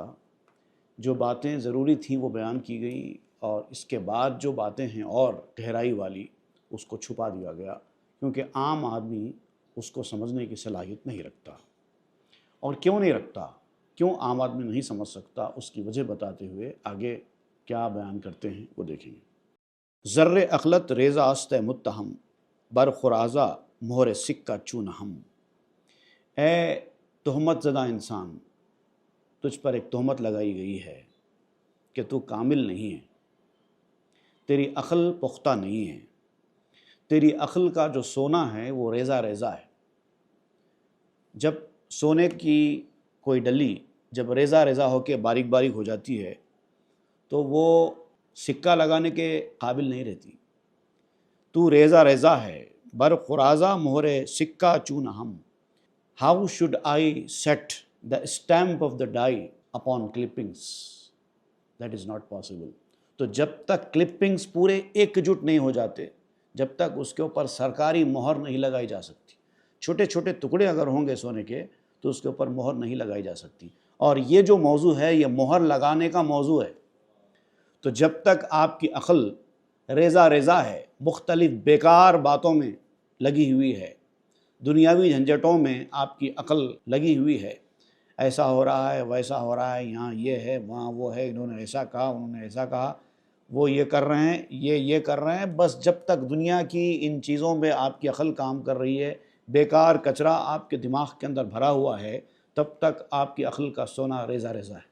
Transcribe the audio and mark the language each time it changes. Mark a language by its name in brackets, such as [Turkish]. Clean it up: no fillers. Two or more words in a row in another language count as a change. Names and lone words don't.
[Urdu] جو باتیں ضروری تھیں وہ بیان کی گئی، اور اس کے بعد جو باتیں ہیں اور گہرائی والی، اس کو چھپا دیا گیا، کیونکہ عام آدمی اس کو سمجھنے کی صلاحیت نہیں رکھتا۔ اور کیوں نہیں رکھتا، کیوں عام آدمی نہیں سمجھ سکتا، اس کی وجہ بتاتے ہوئے آگے کیا بیان کرتے ہیں وہ دیکھیں گے۔ [Persian] زر عقلت ریزہ است متہم، بر خرازہ مہر سکہ چون ہم۔ [Urdu] اے تہمت زدہ انسان، تجھ پر ایک تہمت لگائی گئی ہے کہ تو کامل نہیں ہے، تیری عقل پختہ نہیں ہے، تیری عقل کا جو سونا ہے وہ ریزہ ریزہ ہے۔ جب سونے کی کوئی ڈلی جب ریزہ ریزہ ہو کے باریک باریک ہو جاتی ہے تو وہ سکہ لگانے کے قابل نہیں رہتی۔ تو ریزہ ریزہ ہے، [Persian] بر خرازہ مہر سکہ چون ہم۔ [English] How should I set the stamp of the die upon clippings? That is not possible. [Urdu] تو جب تک کلپنگز پورے ایک جٹ نہیں ہو جاتے، جب تک اس کے اوپر سرکاری مہر نہیں لگائی جا سکتی۔ چھوٹے چھوٹے ٹکڑے اگر ہوں گے سونے کے تو اس کے اوپر مہر نہیں لگائی جا سکتی۔ اور یہ جو موضوع ہے یہ مہر لگانے کا موضوع ہے۔ تو جب تک آپ کی عقل ریزہ ریزہ ہے، مختلف بیکار باتوں میں لگی ہوئی ہے، دنیاوی جھنجھٹوں میں آپ کی عقل لگی ہوئی ہے، ایسا ہو رہا ہے، ویسا ہو رہا ہے، یہاں یہ ہے، وہاں وہ ہے، انہوں نے ایسا کہا، انہوں نے ایسا کہا، وہ یہ کر رہے ہیں، یہ کر رہے ہیں، بس جب تک دنیا کی ان چیزوں میں آپ کی عقل کام کر رہی ہے، بیکار کچرا آپ کے دماغ کے اندر بھرا ہوا ہے، تب تک آپ کی عقل کا سونا ریزہ ریزہ ہے۔